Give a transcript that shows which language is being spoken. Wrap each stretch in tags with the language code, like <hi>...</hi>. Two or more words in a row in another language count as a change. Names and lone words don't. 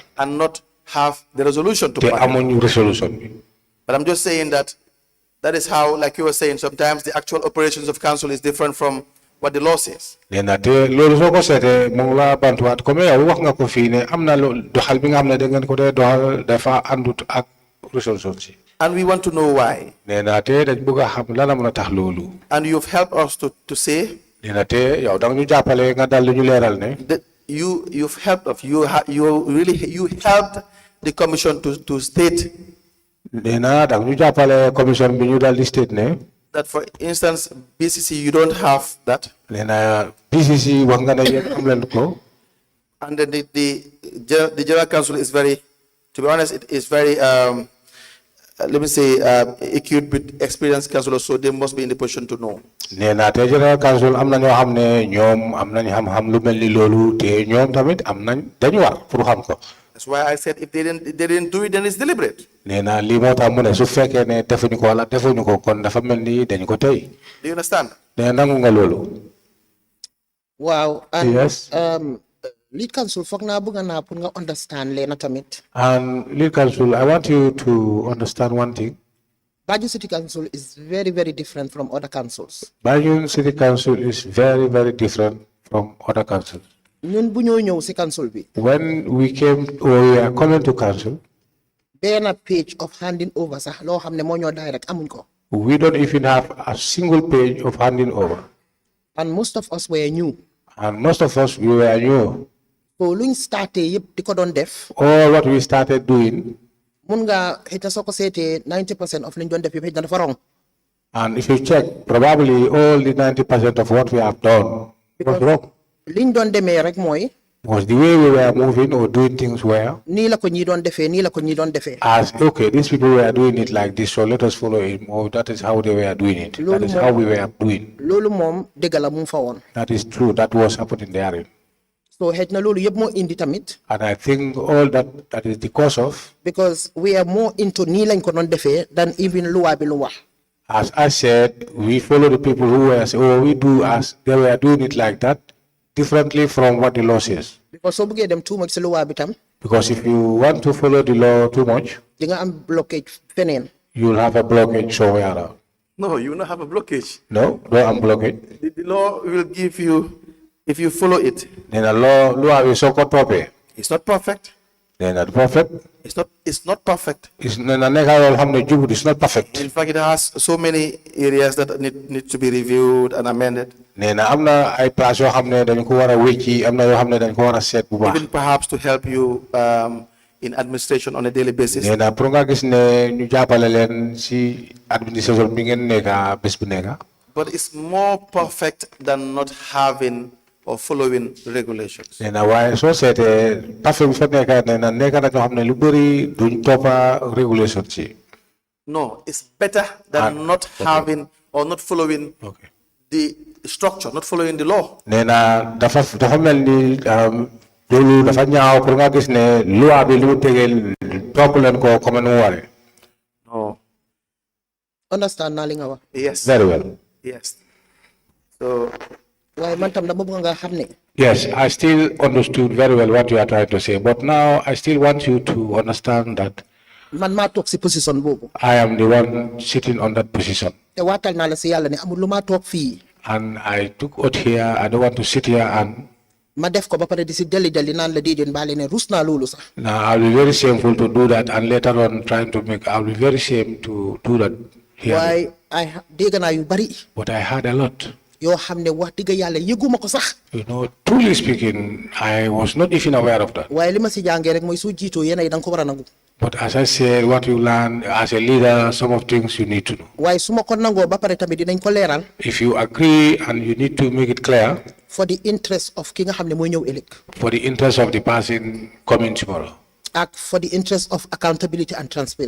<en>and not have the resolution to</en> <wo>te</wo> <en>practice.</en> <wo>amuñu resolution bi.</wo> <en>But I'm just saying that is how, like you were saying, sometimes the actual operations of council is different from what the law says.</en> <wo>Nena te loolu soo ko seetee mu ngi la bantuwaat comme yow wax nga ko fii ne am na doxal bi nga xam ne da ngeen ko dee doxal dafa àndut ak resolution si.</wo> <en>And we want to know why.</en> <wo>Nena te dañ bëgg a xam lan la mën a tax loolu.</wo> <en>And you've helped us to say</en> <wo>Nena te yow da nga ñu jàppale nga dal ñu leeral ne.</wo> <en>that you've helped us. You helped the commission to state</en> <wo>Nena da nga ñu jàppale commission bi ñu dal di state ne.</wo> <en>that, for instance, BCC, you don't have that.</en> <wo>Nena BCC wax nga ne yéen am leen ko.</wo> <en>And then the General Council is very, to be honest, it is very, let me say, acute with experienced councillors, so they must be in the position to know.</en> <wo>Nena te General Council am na ñoo xam ne ñoom am nañ xam-xam lu mel ni loolu te ñoom tamit am nañ dañu war pour xam ko.</wo> <en>That's why I said if they didn't do it, then it's deliberate.</en> <wo>Nena lii moo tax mu ne su fekkee ne defuñu ko wala defuñu ko kon dafa mel ni dañu ko tey.</wo> <en>Do you understand?</en> <wo>Nena nangu nga loolu.</wo> <en>Wow. And Yes.</en> <wo>lead council foog naa bëgg naa pour nga understand leena tamit.</wo> <en>And lead council, I want you to understand one thing. Banjul City Council is very, very different from other councils. Banjul City Council is very, very different from other councils.</en> <wo>ñun bu ñoo ñëw si council bi.</wo> <en>When we are coming to council,</en> <wo>benn</wo> <en>page of handing over</en> <wo>sax loo xam ne moo ñoo direct amuñ ko.</wo> <en>we don't even have a single page of handing over. And most of us were new. And most of us, we were new.</en> <wo>So luñ starté yëpp di ko doon def.</wo> <en>All what we started doing,</en> <wo>mun nga xëy na soo ko seetee 90% of liñ doon def yëpp xëy na dafa wrong.</wo> <en>and if you check, probably all the 90% of what we have done was wrong.</en> <wo>liñ doon demee rek mooy.</wo> <en>Was the way we were moving or doing things were.</en> <wo>nii la ko ñii doon defee nii la ko ñii doon defee.</wo> <en>As okay, these people were doing it like this, so let us follow it. Or that is how they were doing it. That is how we were doing.</en> <wo>loolu moom dëgg la mu fa woon.</wo> <en>That is true. That was happening there.</en> <wo>so xëy na loolu yëpp moo indi tamit.</wo> <en>And I think all that is the cause of. because we are more into</en> <wo>nii lañ ko doon defee</wo> <en>than even</en> <wo>luwaa bi lu wax.</wo> <en>As I said, we follow the people who were saying, oh, we do as they were doing it like that, differently from what the law says.</en> <wo>because soo bëggee dem</wo> <en>too much</en> <wo>si luwaa bi tam.</wo> <en>Because if you want to follow the law too much,</en> <wo>di nga am blockage feneen.</wo> <en>you'll have a blockage somewhere around. No, you will not have a blockage. No, don't have blockage. The law will give you, if you follow it. Then the law is so called proper. It's not perfect.</en> <wo>nee na du perfect.</wo> <en>It's not perfect.</en> <wo>nee na nekka loolu xam ne jubut</wo> <en>is not perfect. In fact, it has so many areas that need to be reviewed and amended.</en> <wo>nee na am na ay place yoo xam ne dañ ko war a wécci am na yoo xam ne dañ ko war a seet bu baax.</wo> <en>Even perhaps to help you in administration on a daily basis.</en> <wo>nee na pour nga gis ne ñu jàppale leen si administration bi ngeen nekka bés bu nekka.</wo> <en>But it's more perfect than not having or following regulations.</en> <wo>nee na waaye soo seetee perfect bi fa nekka nee na nekka na ñoo xam ne lu bëri duñ toppa regulation si.</wo> <en>No, it's better than not having or not following the structure, not following the law.</en> <wo>nee na dafa mel ni loolu dafa ñaaw pour nga gis ne loi bi li mu tegee topp leen ko comme nu mu waree.</wo> <en>No.</en> <wo>Understand naa li nga wax.</wo> <en>Yes. Very well. Yes. So.</en> <wo>waaye man tam dama bëgg nga xam ne.</wo> <en>Yes, I still understood very well what you are trying to say, but now I still want you to understand that</en> <wo>man maa toog si position boobu.</wo> <en>I am the one sitting on that position.</en> <wo>te waatal naa la si yàlla ne amul lu maa toog fii.</wo> <en>And I took out here, I don't want to sit here and</en> <wo>ma def ko ba pare di si deli naan la déedéet baale ne rus naa loolu sax.</wo> <en>now I'll be very shameful to do that, and later on trying to make, I'll be very ashamed to do that here.</en> <wo>waaye dégg naa yu bari.</wo> <en>But I had a lot.</en> <wo>yoo xam ne wax dëgg yàlla yëguma ko sax.</wo> <en>You know, truly speaking, I was not even aware of that.</en> <wo>waaye li ma si jàngee rek mooy soo jiitoo yéen ay da nga ko war a nangu.</wo> <en>But as I said, what you learn as a leader, some of things you need to know.</en> <wo>waaye su ma ko nangoo ba pare tamit dinañ ko leeral.</wo> <en>If you agree and you need to make it clear. for the interest of</en> <wo>ki nga xam ne mooy ñëw ëllëg.</wo> <en>For the interest of the person coming tomorrow. ak for the interest of accountability and transparency.</en>